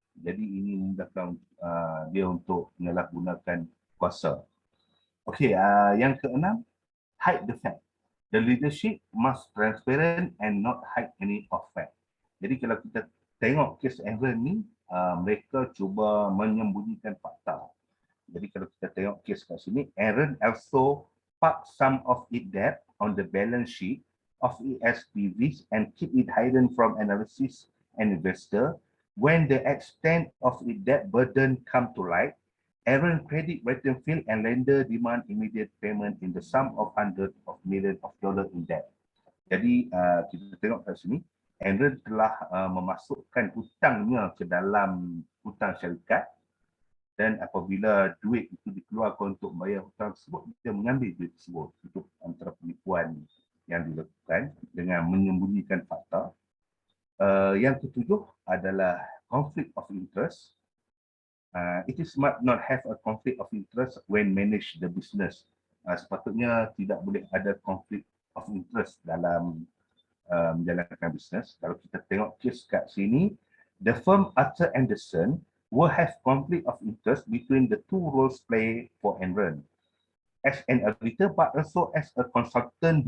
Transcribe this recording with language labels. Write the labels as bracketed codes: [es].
[ms] Jadi ini memudahkan dia untuk menyalahgunakan kuasa. Okey, yang keenam, [en] hide the fact. The leadership must transparent and not hide any of fact. [ms] Jadi kalau kita tengok kes Aaron ni, mereka cuba menyembunyikan fakta. Jadi kalau kita tengok kes kat sini, [en] Aaron also park some of its debt on the balance sheet of ESPVs and keep it hidden from analysis and investor. When the extent of its debt burden come to light, Aaron credit rating fail and lender demand immediate payment in the sum of hundreds of millions of dollars in debt. [ms] Jadi kita tengok kat sini, Aaron telah memasukkan hutangnya ke dalam hutang syarikat, dan apabila duit itu dikeluarkan untuk membayar hutang tersebut, dia mengambil duit tersebut. Itu antara penipuan yang dilakukan dengan menyembunyikan fakta. Yang ketujuh adalah conflict of interest. [en] It is smart not have a conflict of interest when manage the business. [ms] Sepatutnya tidak boleh ada conflict of interest dalam menjalankan bisnes. Kalau kita tengok kes kat sini, [en] the firm Arthur Anderson will have conflict of interest between the two roles played for Enron as an auditor, but also as a consultant.